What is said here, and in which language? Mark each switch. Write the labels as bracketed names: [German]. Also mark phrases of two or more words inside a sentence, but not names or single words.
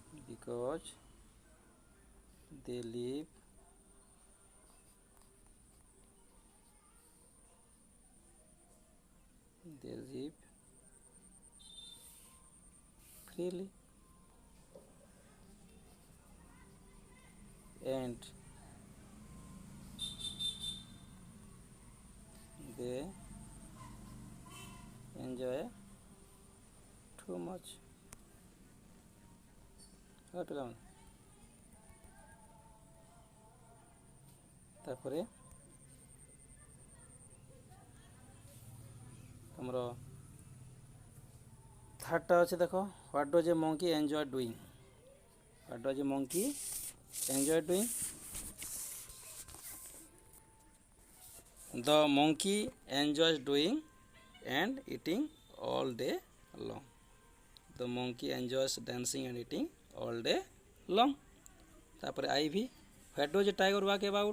[English] because they live freely and they enjoy too much. [Odia] ହେଲା ପିଲାମାନେ, ତାପରେ ଆମର ଥାର୍ଡ଼ଟା ଅଛି ଦେଖ, [English] What does a monkey enjoy doing. What does a monkey enjoy doing? The monkey enjoys doing and eating all day long. The monkey enjoys dancing and eating all day long. तापर IV, where does a tiger walk about?